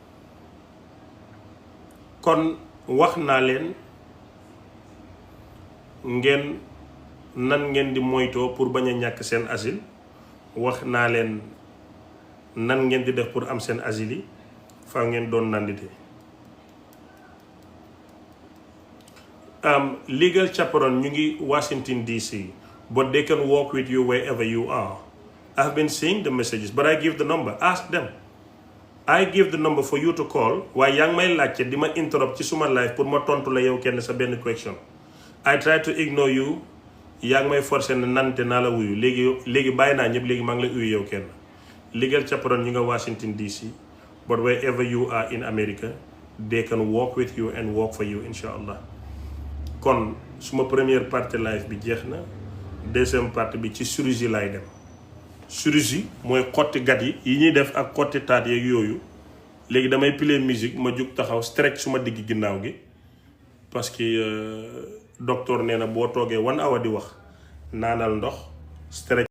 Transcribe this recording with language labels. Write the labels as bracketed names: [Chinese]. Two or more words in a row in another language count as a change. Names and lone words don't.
[Wolof] kon wax naa leen ngeen nan ngeen di moytoo pour bañ a ñàkk seen asile wax naa leen nan ngeen di def pour am seen asile yi faa ngeen doon nandite [English] legal chaperone [Wolof] ñu ngi Washington DC [English] but they can work with you wherever you are. I've been seeing the messages but I give the number, ask them. I give the number for you to call [Wolof] waaye yaa ngi may laajte di ma interrupt ci suma live pour ma tontu la yow kenn sa benn question. [English] I try to ignore you [Wolof] yaa ngi may forcer ne nante naa la wuyu léegi bàyyi naa ñëpp léegi maa ngi lay uyu yow kenn. [English] Legal chaperone [Wolof] ñu nga [English] Washington DC but wherever you are in America they can work with you and work for you [Arabic] إن شاء الله. [Wolof] kon suma [French] première partie [Wolof] live bi jeex na [French] deuxième partie [Wolof] bi ci chirurgie laay dem. chirurgie mooy xotti gat yi ñuy def ak xotti taat yeeg yooyu léegi damay play musique ma jug taxaw stretch suma digg ginnaaw gi [French] parce que docteur [Wolof] nee na boo toogee 1 hour di wax naanal ndox stretch